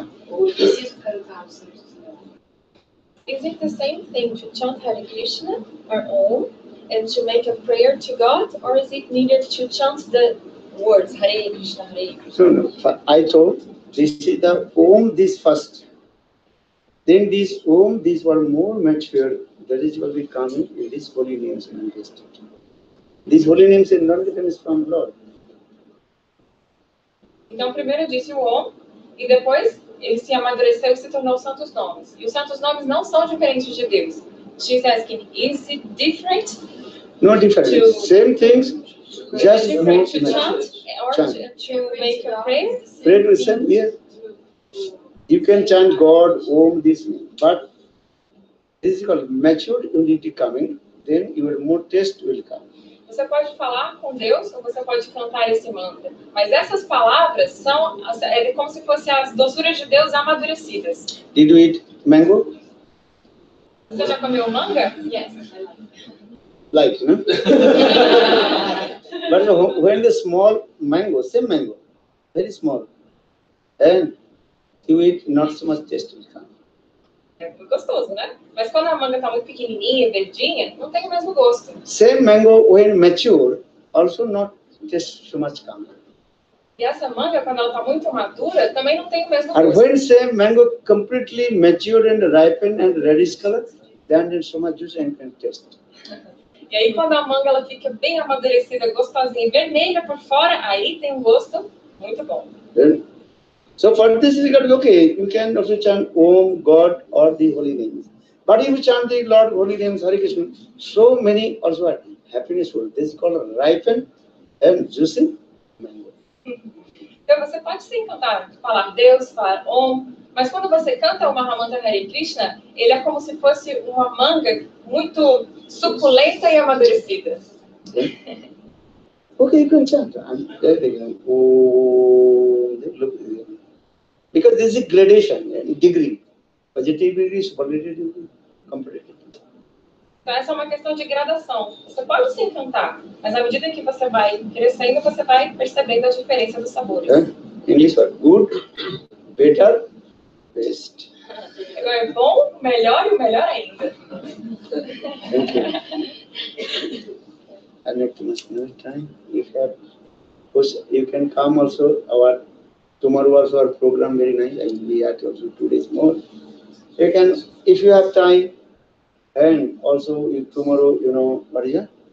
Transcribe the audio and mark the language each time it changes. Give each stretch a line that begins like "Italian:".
Portuguese: Ou eu preciso cantar os santos nomes?
English: Is it the same thing to chant Hare Krishna or Om and to make a prayer to God, or is it needed to chant the words Hare Krishna, Hare Krishna? No, I told this is the Om, this first. Then this Om, these were more mature. That is what we coming in these holy names manifested. These holy names and none of them is from Lord.
Portuguese: Então, primeiro disse o Om, e depois ele se amadureceu e se tornou santos nomes. E os santos nomes não são diferentes de Deus.
English: She's asking, is it different? No difference. Same things, just more Different to mature. chant or to make a prayer? Pray to same, yes. You can chant God, Om, this name, but this is called mature unity coming, then your more taste will come.
Portuguese: Você pode falar com Deus ou você pode cantar esse mantra. Mas essas palavras são como se fossem as doçuras de Deus amadurecidas.
English: Did you eat mango?
Portuguese: Você já comeu manga?
English: Yes, I like it. like, you know. But when the small mango, same mango, very small, and you eat, not so much taste will come.
Portuguese: É muito gostoso, né? Mas quando a manga tá muito pequenininha, verdinha, não tem o mesmo gosto.
English: Same mango when mature, also not taste so much come.
Portuguese: E essa manga, quando ela tá muito madura, também não tem o mesmo
English: And
Portuguese: gosto.
English: when same mango completely matured and ripened and reddish color, then there's so much juice and can taste.
Portuguese: E aí, quando a manga ela fica bem amadurecida, gostosinha, vermelha por fora, aí tem um gosto muito bom.
English: Then, so for this regard, okay, you can also chant Om, God, or the holy names. But if you chant the Lord holy names, Hare Krishna, so many also are happiness full. This is called ripened and juicy mango.
Portuguese: Então, você pode sim cantar, falar Deus, falar Om, mas quando você canta o Mahamantra Hare Krishna, ele é como se fosse uma manga muito suculenta e amadurecida.
English: Okay, you can chant. And there they go. Oh, look, because this is gradation, degree. Positive degree, superlative degree, comparative degree.
Portuguese: Então, essa é uma questão de gradação. Você pode sim cantar, mas à medida que você vai crescendo, você vai percebendo a diferença dos sabores.
English: English word, good, better, best.
Portuguese: Agora, é bom, melhor e o melhor ainda.
English: Thank you. I need too much more time. If you have, you can come also. Our tomorrow also our program very nice. I will be at also 2 days more. You can, if you have time, and also if tomorrow, you know, what is it?